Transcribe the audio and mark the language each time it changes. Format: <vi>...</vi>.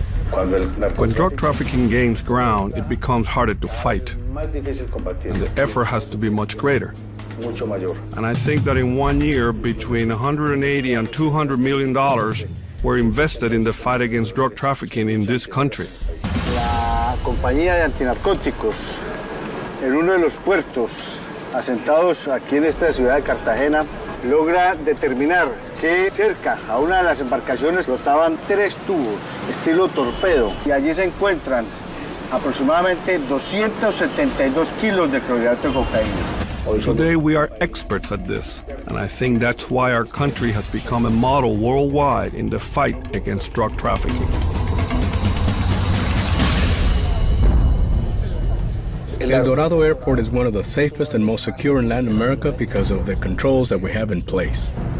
<en>When drug trafficking gains ground, it becomes harder to fight, and the effort has to be much greater. And I think that in 1 year, between 180 and 200 million dollars were invested in the fight against drug trafficking in this country.</en> <es>La compañía de antinarcóticos en uno de los puertos asentados aquí en esta ciudad de Cartagena logra determinar que cerca a una de las embarcaciones flotaban 3 tubos estilo torpedo y allí se encuentran aproximadamente 272 kilos de clorhidrato de cocaína.</es> <en>Today we are experts at this, and I think that's why our country has become a model worldwide in the fight against drug trafficking. El Dorado Airport is one of the safest and most secure in Latin America because of the controls that we have in place.</en>